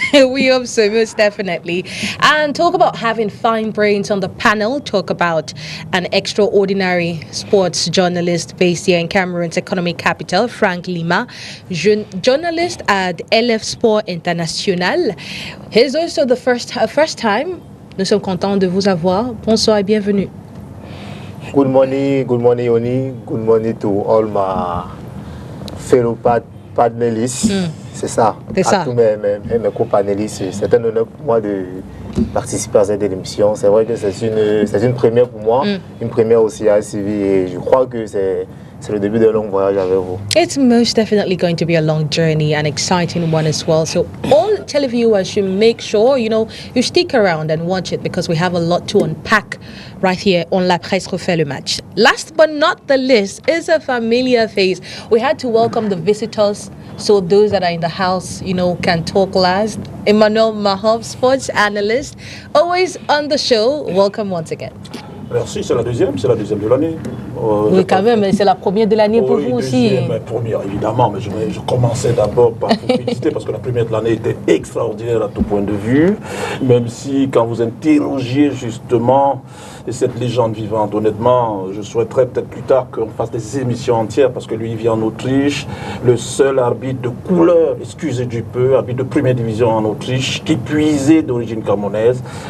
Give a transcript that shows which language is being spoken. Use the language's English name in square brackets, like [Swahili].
[English] We hope so, most definitely. And talk about having fine brains on the panel. Talk about an extraordinary sports journalist based here in Cameroon's economic capital, Frank Lima, journalist at LF Sport International. He's also the first time. [French] Nous sommes contents de vous avoir. Bonsoir et bienvenue. [English] Good morning, Oni. Good morning to all my fellow panélistes, [French] c'est ça. À tous mes co-panélistes, c'est un honneur pour moi de participer à cette émission. C'est vrai que c'est une première pour moi, une première aussi à STV, et je crois que c'est c'est le début d'un long voyage avec vous. [English] It's most definitely going to be a long journey, an exciting one as well. So all televiewers should make sure, you stick around and watch it because we have a lot to unpack right here on La Presse refait le match. Last but not the least is a familiar face. We had to welcome the visitors so those that are in the house, can talk last. Emmanuel Mahov, sports analyst, always on the show. Welcome once again. [French] Merci, c'est la deuxième de l'année. Oui, quand même, mais c'est la première de l'année pour vous aussi. Première, évidemment, mais je commençais d'abord par vous féliciter parce que la première de l'année était extraordinaire à tout point de vue, même si quand vous interrogiez justement cette légende vivante, honnêtement, je souhaiterais peut-être plus tard qu'on fasse des émissions entières parce que lui, il vit en Autriche, le seul arbitre de couleur, excusez du peu, arbitre de première division en Autriche, qui puisait d'origine camerounaise.